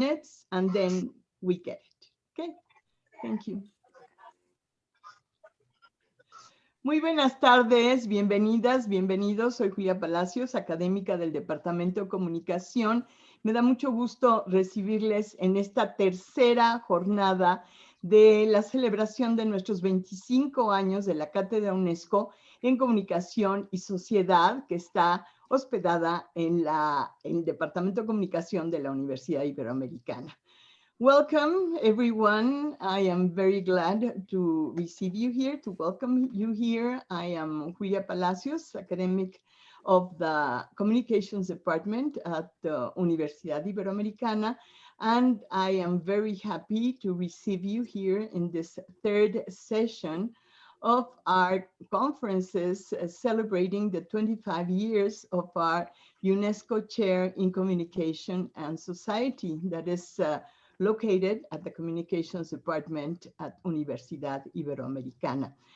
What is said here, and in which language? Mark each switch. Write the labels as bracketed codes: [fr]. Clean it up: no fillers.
[en] minutes and then we get it. Okay, thank you. [es] Muy buenas tardes, bienvenidas, bienvenidos. Soy Julia Palacios, académica del Departamento de Comunicación. Me da mucho gusto recibirles en esta tercera jornada de la celebración de nuestros 25 años de la Cátedra UNESCO en Comunicación y Sociedad, que está hospedada en el Departamento de Comunicación de la Universidad Iberoamericana. [en] Welcome, everyone. I am very glad to receive you here, to welcome you here. I am Julia Palacios, academic of the Communications Department at the Universidad Iberoamericana, and I am very happy to receive you here in this third session of our conferences celebrating the 25 years of our UNESCO Chair in Communication and Society that is located at the Communications Department at Universidad Iberoamericana.